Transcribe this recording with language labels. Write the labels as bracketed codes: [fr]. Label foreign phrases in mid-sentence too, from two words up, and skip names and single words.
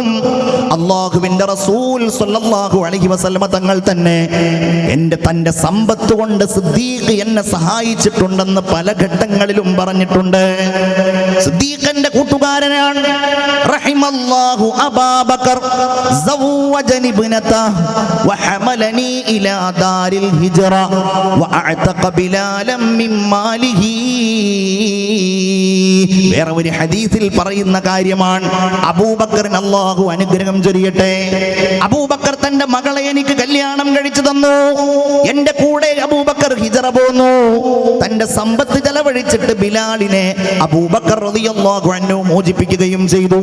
[ml] അല്ലാഹുവിന്റെ റസൂൽ [ar] صلى الله عليه وسلم [ml] തങ്ങൾ തന്നെ തന്റെ സമ്പത്ത് കൊണ്ട് സിദ്ദീഖ് എന്നെ സഹായിച്ചിട്ടുണ്ടെന്ന് പല ഘട്ടങ്ങളിലും പറഞ്ഞിട്ടുണ്ട്. സിദ്ദീഖിന്റെ കൂട്ടുകാരനാണ്. [ar] رحم الله أبا بكر زوجني ابنته وحملني إلى دار الهجرة وأعتق بلالا من ماله. [ml] വേറെ ഒരു ഹദീസിൽ പറയുന്ന കാര്യമാണ്. അബൂബക്കറിന് അല്ലാഹു അനുഗ്രഹം ചൊരിയട്ടെ. അബൂബക്കർ തന്റെ മകളെ എനിക്ക് കല്യാണം കഴിച്ചു തന്നു. എന്റെ കൂടെ അബൂബക്കർ ഹിജറ പോന്നു. തന്റെ സമ്പത്ത് ചെലവഴിച്ചിട്ട് ബിലാലിനെ അബൂബക്കർ [ar] رضي الله عنه [ml] മോചിപ്പിക്കുകയും ചെയ്തു.